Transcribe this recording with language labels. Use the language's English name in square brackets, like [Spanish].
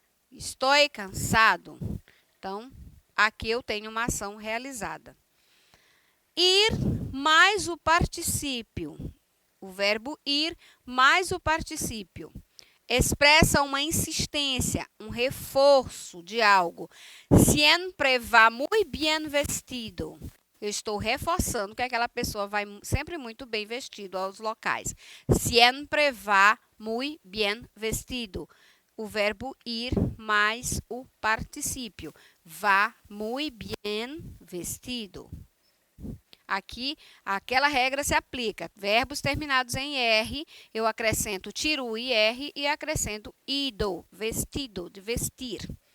[Portuguese] Estou cansado. Então, aqui eu tenho uma ação realizada. Ir mais o particípio. O verbo ir mais o particípio. Expressa uma insistência, um reforço de algo. [Spanish] Siempre va muy bien vestido. [Portuguese] Eu estou reforçando que aquela pessoa vai sempre muito bem vestido aos locais. [Spanish] Siempre va muy bien vestido. [Portuguese] O verbo ir mais o particípio. [Spanish] Va muy bien vestido. [Portuguese] Aqui, aquela regra se aplica. Verbos terminados em R, eu acrescento, tiro o IR e acrescento ido, vestido, de vestir.